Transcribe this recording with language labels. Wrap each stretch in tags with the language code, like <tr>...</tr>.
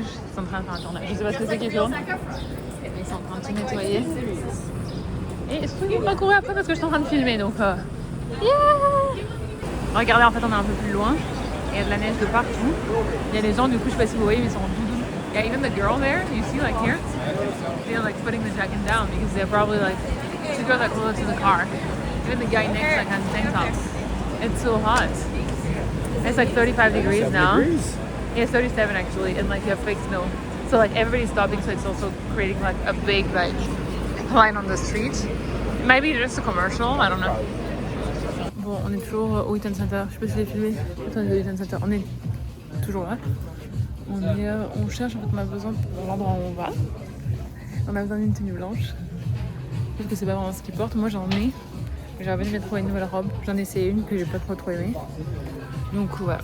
<fr>Ils sont en train de faire un tournage. Je sais pas ce que c'est qui tourne. Mais ils sont en train de tout nettoyer. Et est-ce que je vais pas courir après parce que je suis en train de filmer, donc yeah! Regardez, en fait, on est un peu plus loin. Il y a de la neige de partout. Il y a des gens, du coup, je sais pas si vous voyez, mais ils sont en doudou.</fr> <en>Yeah, even the girl there, you see, like here, they're like putting the jacket down because they're probably like, two girls are closer to the car. Even the guy next like has tank tops. It's so hot. It's like 35 degrees now. Yeah, 37 actually, and like you have fake snow. So like everybody's stopping, so it's also creating like a big like line on the street. Maybe just a commercial, I don't know.</en> <fr>Bon, on est toujours au Eaton Center. Je sais pas si je l'ai filmé. Attendez, au Eaton Center. On est toujours là. On cherche, en fait, on a besoin pour l'endroit où on va. On a besoin d'une tenue blanche. Sauf que c'est pas vraiment ce qu'ils portent. Moi j'en ai. J'avais envie de trouver une nouvelle robe. J'en ai essayé une que j'ai pas trop aimée. Donc voilà.</fr>